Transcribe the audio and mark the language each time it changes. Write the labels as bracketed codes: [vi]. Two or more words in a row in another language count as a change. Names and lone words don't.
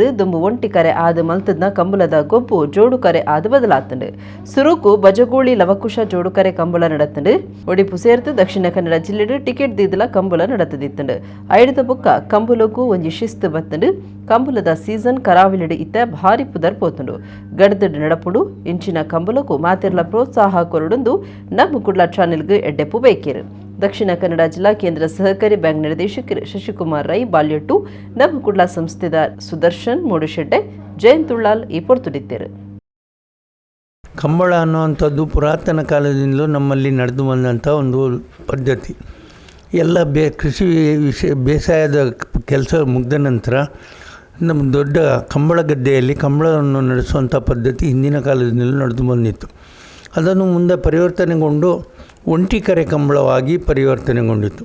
[tcy] ದುಂಬು ಒಂಟಿ ಕರೆ ಆದ ಮಲ್ತದ್ನ ಕಂಬುಲದ ಗೊಬ್ಬು ಜೋಡು ಕರೆ ಆದ ಬದಲಾತಂಡು ಸುರುಕು ಬಜಗೂಳಿ ಲವಕುಶ ಜೋಡು ಕರೆ ಕಂಬುಲ ನಡತಂಡು ಒಡಿಪು ಸೇರ್ತು ದಕ್ಷಿಣ ಕನ್ನಡ ಜಿಲ್ಲೆಡು ಟಿಕೆಟ್ ದೀದಲ ಕಂಬುಲ ನಡತದಿತ್ತಂಡು ಐಡದ ಬೊಕ್ಕ ಕಂಬುಲಗೂ ಒಂಜಿ ಶಿಸ್ತು ಬತ್ತಂಡು ಕಂಬುಲದ ಸೀಸನ್ ಕರಾವಿಲಿಡು ಇತ್ತ ಭಾರಿ ಪುದರ್ ಪೋತುಂಡು ಗಡ್ದಡ್ ನಡಪುಡು ಇಂಚಿನ ಕಂಬುಲಗೂ ಮಾತಿರ್ಲ ಪ್ರೋತ್ಸಾಹ ಕೊರಡೊಂದು ನಮ್ಮ ಕುಡ್ಲ ಚಾನೆಲ್ಗೆ ಎಡ್ಡೆಪ್ಪು ಬೇಕೇರು. ದಕ್ಷಿಣ ಕನ್ನಡ ಜಿಲ್ಲಾ ಕೇಂದ್ರ ಸಹಕಾರಿ ಬ್ಯಾಂಕ್ ನಿರ್ದೇಶಕರು ಶಶಿಕುಮಾರ್ ರೈ ಬಾಲ್ಯಟ್ಟು ನಮ್ಮ ಕುಡ್ಲ ಸಂಸ್ಥೆದ ಸುದರ್ಶನ್ ಮೂಡುಶೆಡ್ಡೆ ಜಯಂತುಳ್ಳಾಲ್ ಈ ಪೊರ್ತುಡಿತ್ತೇರು. [kn] ಕಂಬಳ ಅನ್ನುವಂಥದ್ದು ಪುರಾತನ ಕಾಲದಿಂದಲೂ ನಮ್ಮಲ್ಲಿ ನಡೆದು ಬಂದಂಥ ಒಂದು ಪದ್ಧತಿ. ಎಲ್ಲ ಕೃಷಿ ಬೇಸಾಯದ ಕೆಲಸ ಮುಗಿದ ನಂತರ ನಮ್ಮ ದೊಡ್ಡ ಕಂಬಳ ಗದ್ದೆಯಲ್ಲಿ ಕಂಬಳವನ್ನು ನಡೆಸುವಂಥ ಪದ್ಧತಿ ಹಿಂದಿನ ಕಾಲದಿಂದಲೂ ನಡೆದು ಬಂದಿತ್ತು. ಅದನ್ನು ಮುಂದೆ ಪರಿವರ್ತನೆಗೊಂಡು ಒಂಟಿಕರೆ ಕಂಬಳವಾಗಿ ಪರಿವರ್ತನೆಗೊಂಡಿತ್ತು.